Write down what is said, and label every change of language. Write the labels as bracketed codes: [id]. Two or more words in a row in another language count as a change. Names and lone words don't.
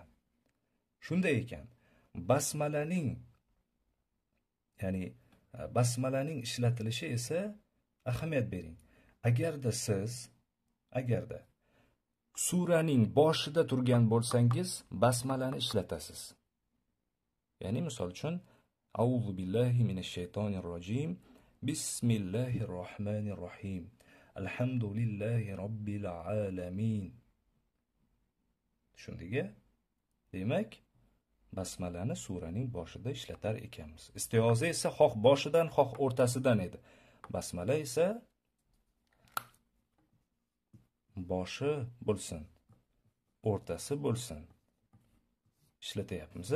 [uz] Shunday ekan, basmalaning, ya'ni basmalaning ishlatilishi esa ahamiyat bering. Agarda suraning boshida turgan bo'lsangiz, basmalani ishlatasiz. Ya'ni misol uchun [ar] أعوذ بالله من الشيطان الرجيم بسم الله الرحمن الرحيم الحمد لله رب العالمين. [uz] Shundiga, demak, basmalani suraning boshida ishlatar ekanmiz. Istioza esa xoh boshidan, xoh o'rtasidan edi. Basmala esa boshi bo'lsin, o'rtasi bo'lsin ishlatyapmiz.